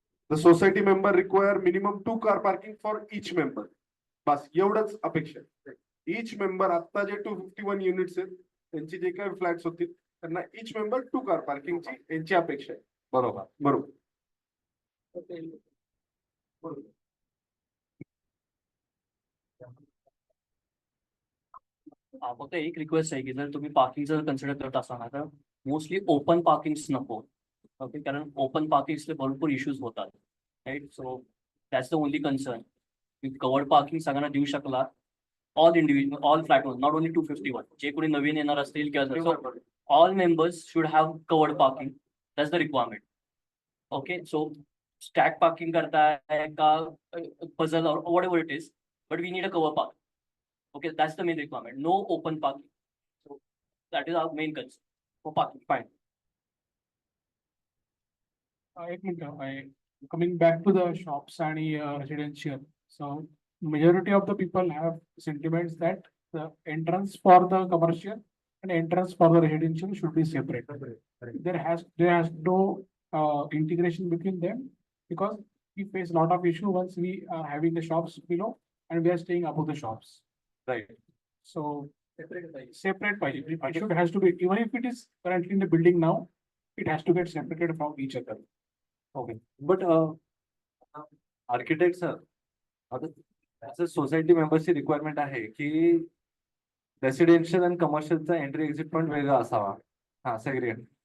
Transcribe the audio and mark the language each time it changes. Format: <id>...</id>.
<en>The society member require minimum 2 car parking for each member.</en> <mr>बस एवढंच अपेक्षा आहे. इच member आता जे 251 युनिट्स आहेत त्यांची जे काही फ्लॅट्स होतील त्यांना इच मेंबर 2 कार पार्किंगची यांची अपेक्षा आहे. बरोबर. बरोबर. फक्त एक रिक्वेस्ट आहे की जर तुम्ही पार्किंग जर कन्सिडर करत असाल ना, तर मोस्टली ओपन पार्किंग्स नको. ओके, कारण ओपन पार्किंग्सचे भरपूर इश्यूज होतात, right?</mr> <en>So that's the only concern. Covered parking</en> <mr>सगळ्यांना देऊ शकला,</mr> <en>All individual, all flat, not only 251.</en> <mr>जे कोणी नवीन येणार असतील किंवा</mr> <en>All members should have covered parking. That's the requirement. Okay, so stack parking</en> <mr>करताय का</mr> <en>Puzzle और whatever it is, but we need a cover parking. Okay, that's the main requirement. No open parking. So that is our main concern for parking. Fine.</en> <mr>एक minute,</mr> <en>coming back to the shops and residential. So majority of the people have sentiments that the entrance for the commercial and entrance for the residential should be separate. There has no integration between them, because we face a lot of issue once we are having the shops below and we are staying above the shops. Right. So separate by it should has to be, even if it is currently in the building now, it has to get separated from each other. Okay.</en> <mr>But architect sir, आता society मेंबरची requirement आहे की residential आणि कमर्शियलचा entry exit point वेगळा असावा. हा, segregate.</mr>